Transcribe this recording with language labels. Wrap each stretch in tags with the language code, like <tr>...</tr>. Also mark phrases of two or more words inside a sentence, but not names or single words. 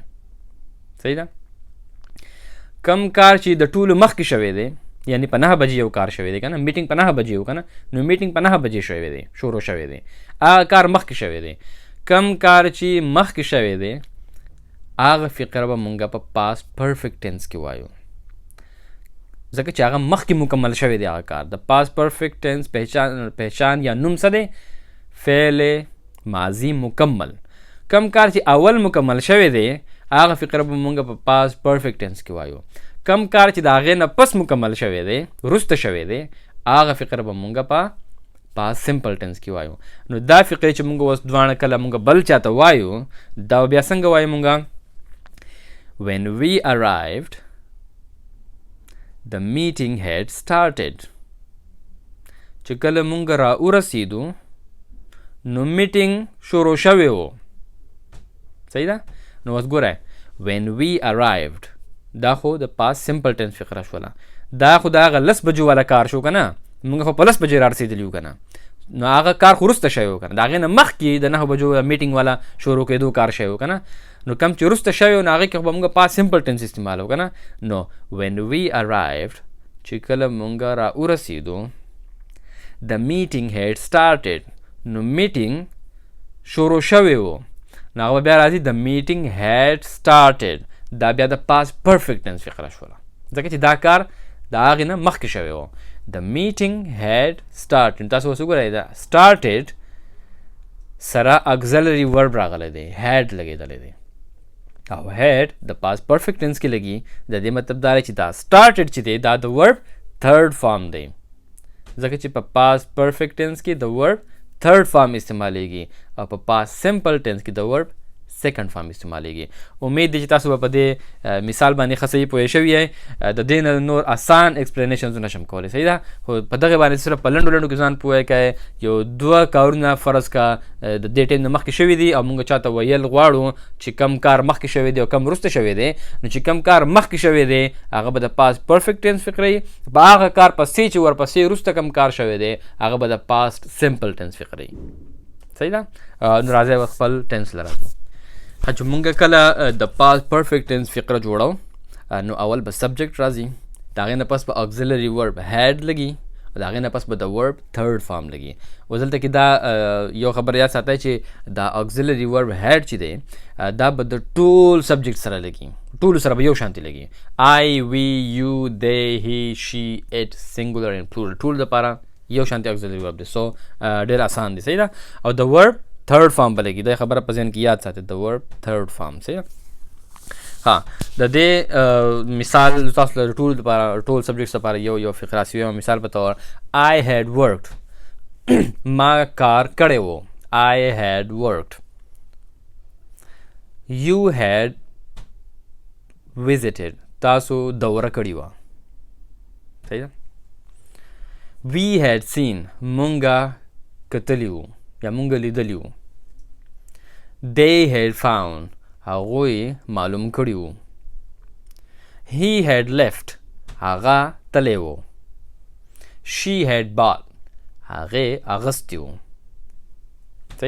<ps>صحیح ده. کم کار چې د ټولو مخکې شوی دی یعنی په 9 بجې یو کار شوی دی که نه، میټینګ په 9 بجې و که نه، نو میټینګ په 9 بجې شوی دی، شروع شوی دی، هغه کار مخکې شوی دی. کم کار چې مخکې شوی دی هغه فقره به مونږ په</ps> <en>past perfect tense</en> <ps>کې وایو، ځکه چې هغه مخکې مکمل شوی دی هغه کار. د</ps> <en>past perfect tense</en> <ps>پہچان یا نوم څه دی؟ فعل ماضي مکمل. کم کار چې اول مکمل شوی دی هغه فقره به مونږ په</ps> <en>past perfect tense</en> <ps>کې وایو. کم کار چې د هغې نه پس مکمل شوی دی، وروسته شوی دی، هغه فقره به مونږ په</ps> <en>past simple tense</en> <ps>کې وایو. نو دا فقرې چې مونږ اوس دواړه کله مونږ بل چاته وایو دا بیا څنګه وایو مونږ؟</ps> <en>when we arrived the meeting had started.</en> <ps>چې کله مونږ را ورسېدو نو میټینګ شروع شوی و. صحیح ده. نو اوس ګوره</ps> <en>when we arrived</en> <ps>دا خو د</ps> <en>past simple tense</en> <ps>فقره شوله، دا خو د هغه 10 بجو والا کار شو که نه، مونږ خو په 10 بجې را رسېدلي وو که نه، نو هغه کار خو وروسته شوی و که نه، د هغې نه مخکې د 9 بجو میټینګ والا شروع کېدو کار شوی و که نه، نو کم چې وروسته شوی و نو هغې کې خو به مونږ</ps> <en>past simple tense</en> <ps>استعمالو که نه. نو</ps> <en>when we arrived</en> <ps>چې کله مونږ را ورسېدو</ps> <en>the meeting had started</en> <ps>نو میټینګ شروع شوی و، نو هغه بیا راځي</ps> <en>the meeting had started،</en> <ps>دا بیا د</ps> <en>past perfect tense</en> <ps>فقره شوله، ځکه چې دا کار د هغې نه مخکې شوی و.</ps> <en>the meeting had started.</en> <ps>تاسو اوس وګورئ دا started سره</ps> <en>auxiliary verb</en> <ps>راغلی دی، had لګېدلی دی. او had د</ps> <en>past perfect tense</en> <ps>کې لګي د دې مطلب دا چې دا started چې دی دا د</ps> <en>verb third form</en> <ps>دی ځکه چې په</ps> <en>past perfect tense</en> <ps>کې د</ps> <en>verb third form</en> <ps>استعمالیږي او په</ps> <en>past simple tense</en> <ps>کې د</ps> <en>verb second form</en> <ps>استعمالیږي امید دی چې تاسو په دې مثال باندې ښه صحیح پوه شوي یئ د دې نه نور آسان ایکسپلینیشنز نشم کولی صحیح ده خو په دغې باندې صرف په لنډو لنډو کې ځان پوه کړئ یو دوه کارونه فرض کا د دې ټایم نه مخکې شوي دي او موږ چاته ویل غواړو چې کم کار مخکې شوی دی او کم وروسته شوی دی نو چې کم کار مخکې شوی دی هغه به د past</ps> <en>perfect tense</en> <ps>فکرئ په هغه کار پسې چې ورپسې وروسته کم کار شوی دی هغه به د</ps> <en>past simple tense</en> <ps>فکرئ صحیح ده نو راځئ خپل ټینس له راځو چې مونږ کله د</ps> <en>past perfect tense</en> <ps>فقره جوړو نو اول به subject راځي د هغې نه پس به</ps> <en>auxiliary verb had</en> <ps>لګي د هغې نه پس به د</ps> <en>verb third form</en> <ps>لګي اوس دلته کې دا یو خبر یاد ساتئ چې دا</ps> <en>auxiliary verb had</en> <ps>چې دی دا به د ټول subject سره لګي ټولو سره به یو شانتي لګي</ps> <en>I, we, you, they, he, she, it, singular and plural</en> <ps>ټول دپاره یو شانتي</ps> <en>auxiliary verb</en> <ps>دی سو ډېر آسان دی صحیح ده او د</ps> <en>verb third form</en> <ps>بلګي دا خبره په ذهن کې یاد ساتئ د</ps> <en>verb third form</en> <ps>صحیح ها د دې مثال تاسو له ټول subjects لپاره یو فقره یو مثال په تور</ps> <en>I had worked</en> <ps>ما کار کړی و</ps> <en>I had worked you had visited</en> <ps>تاسو دوره کړې وه صحیح ده</ps> <en>we had seen</en> <ps>مونږه کتلی وو یا مونږ لیدلی وو</ps> <en>they had found</en> <ps>هغوی معلوم کړي وو</ps> <en>he had left</en> <ps>هغه تلی وو</ps> <en>she had bought</en> <ps>هغې اغستی وو صحیح</ps>